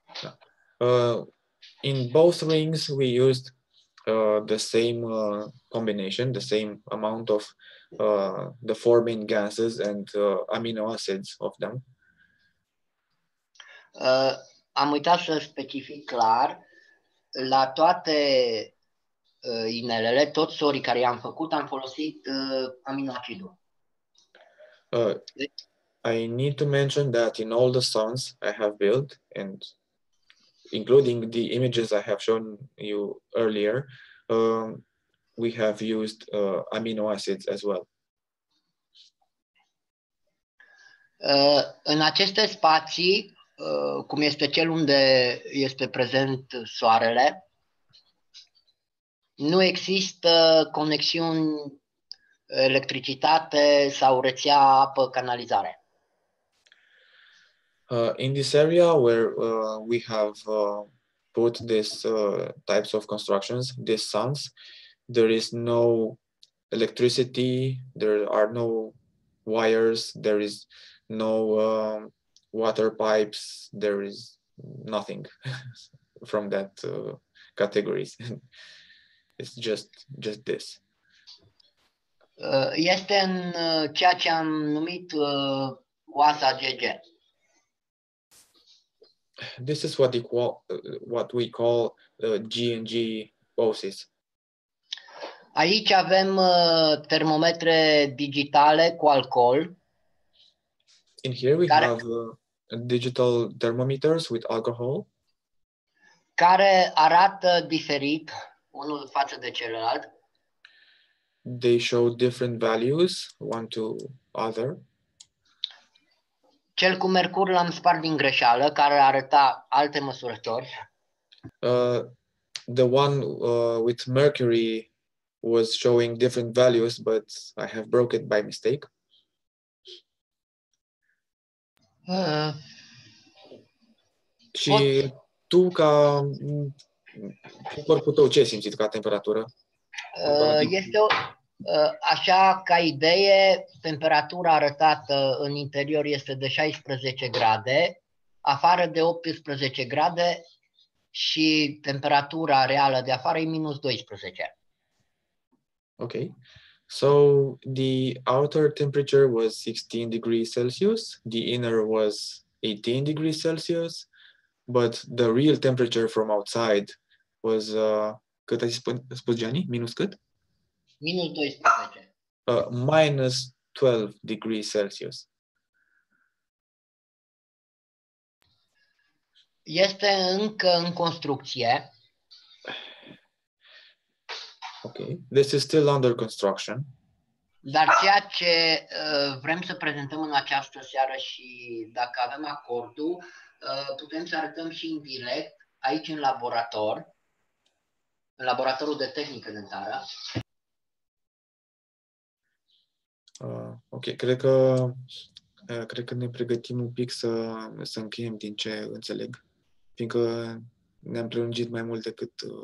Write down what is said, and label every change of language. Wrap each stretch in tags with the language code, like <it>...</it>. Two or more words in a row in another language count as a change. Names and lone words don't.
<en>In both rings we used the same combination, the same amount of the 4 main gases and amino acids of them.</en> <ro>Am uitat să specific clar, la toate inelele, toți sorii care i-am făcut, am folosit aminoacidul.</ro> <en>I need to mention that in all the sons I have built, and including the images I have shown you earlier, we have used amino acids as well.</en> <ro>În aceste spații, cum este cel unde este prezent soarele, nu există conexiuni electricitate sau rețea apă-canalizare.</ro> <en>In this area where we have put these types of constructions, these suns, there is no electricity, there are no wires, there is no water pipes, there is nothing from that categories. It's just this.</en> <ro>Este în ceea ce am numit oasa GG.</ro> <en>This is what we call G&G OSIS.</en> <ro>Aici avem termometre digitale cu alcool.</ro> <en>In here we have digital thermometers with alcohol.</en> <ro>Care arată diferit unul față de celălalt.</ro> <en>they show different values, one to other.</en> <ro>Cel cu mercur l-am spart din greșeală, care arăta alte măsurători.</ro> <en>The one with mercury was showing different values, but I have broke it by mistake.</en> <ro>Și tu, ca corpul tău, ce ai simțit ca temperatură? Este așa, ca idee, temperatura arătată în interior este de 16 grade, afară de 18 grade și temperatura reală de afară e minus 12.</ro> <en>Okay. So the outer temperature was 16 degrees Celsius, the inner was 18 degrees Celsius, but the real temperature from outside was,</en> <ro>cât ai spus, Gianni? Minus cât? Minus 12.</ro> <en>Minus 12 degrees Celsius.</en> <ro>Este încă în construcție.</ro> <en>Okay, this is still under construction.</en> <ro>Dar ceea ce vrem să prezentăm în această seară și dacă avem acordul, putem să arătăm și în direct aici în laborator, în laboratorul de tehnică dentară. Ok, cred că ne pregătim un pic să încheiem din ce înțeleg, fiindcă ne-am prelungit mai mult decât...</ro>